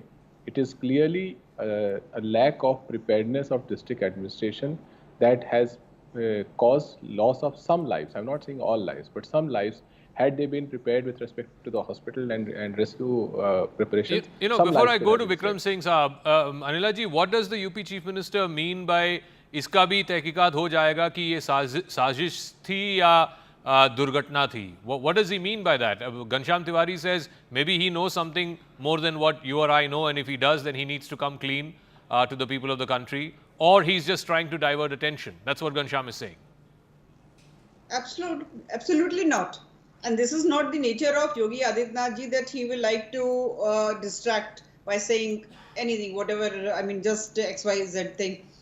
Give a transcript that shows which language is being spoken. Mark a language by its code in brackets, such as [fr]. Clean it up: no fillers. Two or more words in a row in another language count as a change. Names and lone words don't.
[en] It is clearly a lack of preparedness of district administration that has caused loss of some lives. I'm not saying all lives, but some lives. Had they been prepared with respect to the hospital and rescue preparation. Before I go to Vikram Singh Saab, Anila ji, what does the UP Chief Minister mean by [hi] इसका भी तहक़ीक़ात हो जाएगा कि ये साज़िश थी या दुर्घटना थी? [en] What does he mean by that? Ghanshyam Tiwari says maybe he knows something more than what you or I know, and if he does, then he needs to come clean to the people of the country, or he's just trying to divert attention. That's what Ghanshyam is saying. Absolutely not. And this is not the nature of Yogi Adityanath ji, that he will like to distract by saying anything, whatever, I mean, just XYZ thing.